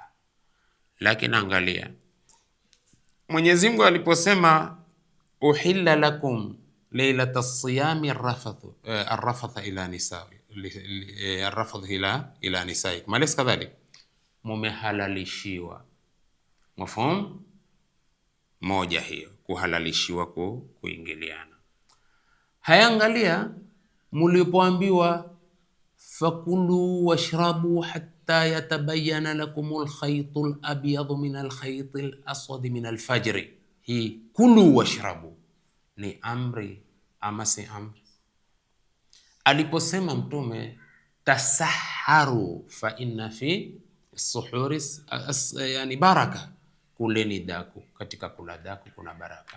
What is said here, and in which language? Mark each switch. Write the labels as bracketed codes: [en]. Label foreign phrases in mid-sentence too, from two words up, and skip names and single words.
[sw] Lakini angalia, Mwenyezi Mungu aliposema [ar] أحل لكم ليلة الصيام الرفث إلى نساء الرفث إلى نساء أليس كذلك, mumehalalishiwa. Mafhum? [sw] Moja hiyo, kuhalalishiwa kuingiliana. Hayangalia, mulipoambiwa [ar] فكلوا واشربوا حتى يتبين لكم الخيط الأبيض من الخيط الأسود من الفجر, [sw] hii [ar] كلوا واشربوا [sw] ni amri ama si amri? Aliposema Mtume [ar] تسحروا فإن في السحور يعني بركة, [sw] kuleni daku, katika kula daku kuna baraka.